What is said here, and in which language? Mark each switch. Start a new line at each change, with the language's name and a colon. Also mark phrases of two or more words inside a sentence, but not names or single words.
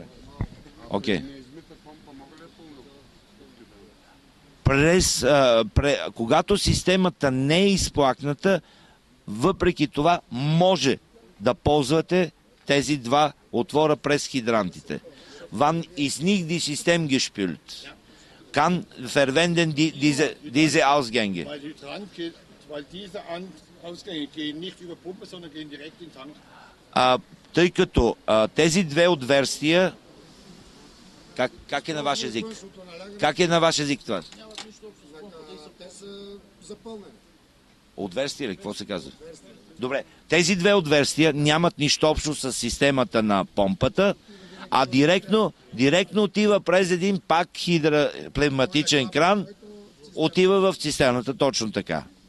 Bulgarian: Окей. Когато системата не е изплакната, въпреки това може да ползвате тези два отвора през хидрантите.
German: Wann ist nicht die System gespült, kann verwenden diese Ausgänge. Weil diese Ausgänge gehen nicht über Pumpe, sondern gehen direkt in den Tank.
Bulgarian: Тъй като тези две отверстия, как е на ваш език? Как е на ваш език това? Отверстия ли? Какво се казва? Добре, тези две отверстия нямат нищо общо с системата на помпата, а директно отива през един пак пневматичен кран, отива в цистерната, точно така.